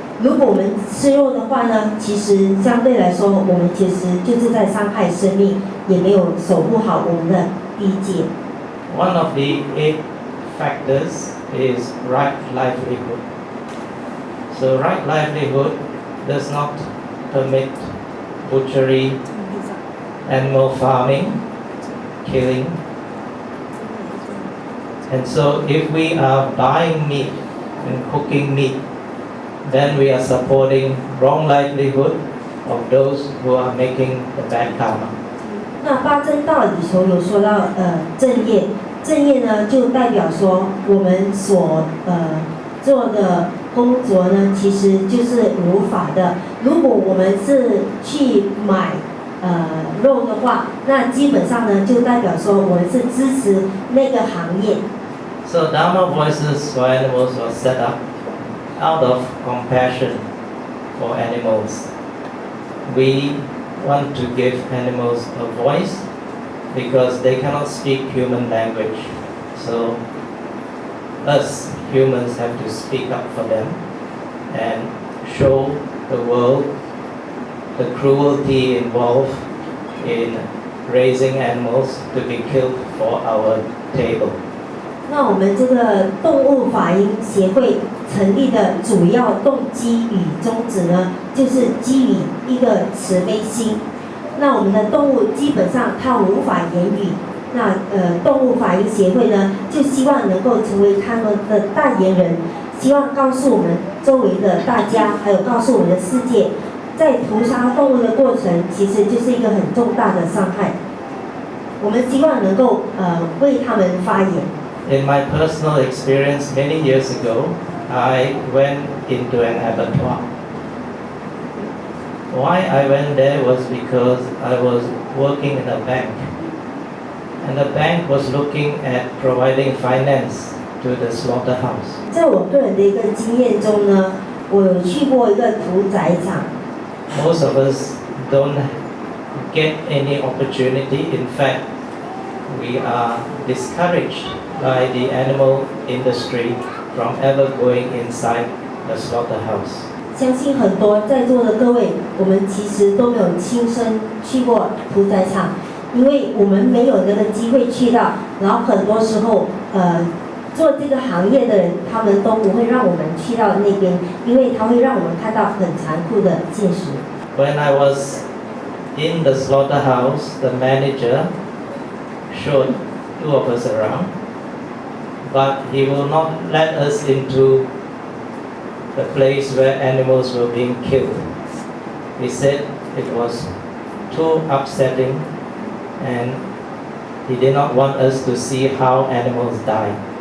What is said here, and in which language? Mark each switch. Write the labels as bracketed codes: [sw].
[zh] 如果我们吃肉的话呢，其实相对来说，我们其实就是在伤害生命，也没有守护好我们的第一戒。 [en] one of the 8 factors is right livelihood. So right livelihood does not permit butchery, animal farming, killing. And so if we are buying meat and cooking meat, then we are supporting wrong livelihood of those who are making the bad karma. [zh] 那八正道里头有说到正业，正业呢就代表说我们所做的工作呢，其实就是如法的。如果我们是去买肉的话，那基本上呢就代表说我们是支持那个行业。 [en] So Dharma Voices for Animals was set up out of compassion for animals. We want to give animals a voice because they cannot speak human language. So us humans have to speak up for them and show the world the cruelty involved in raising animals to be killed for our table. [zh] 那我们这个动物法音协会成立的主要动机与宗旨呢，就是基于一个慈悲心。那我们的动物基本上它无法言语，那动物法音协会呢，就希望能够成为他们的代言人，希望告诉我们周围的大家，还有告诉我们的世界，在屠杀动物的过程，其实就是一个很重大的伤害。我们希望能够为他们发言。 [en] In my personal experience many years ago, I went into an abattoir. Why I went there was because I was working in a bank. And the bank was looking at providing finance to the slaughterhouse. [zh] 在我个人的一个经验中呢，我有去过一个屠宰场。 [en] Most of us don't get any opportunity. In fact, we are discouraged by the animal industry from ever going inside the slaughterhouse. [zh] 相信很多在座的各位，我们其实都没有亲身去过屠宰场，因为我们没有那个机会去到。然后很多时候，做这个行业的人，他们都不会让我们去到那边，因为他会让我们看到很残酷的现实。 [en] When I was in the slaughterhouse, the manager showed 2 of us around, but he will not let us into the place where animals were being killed. He said it was too upsetting and he did not want us to see how animals die.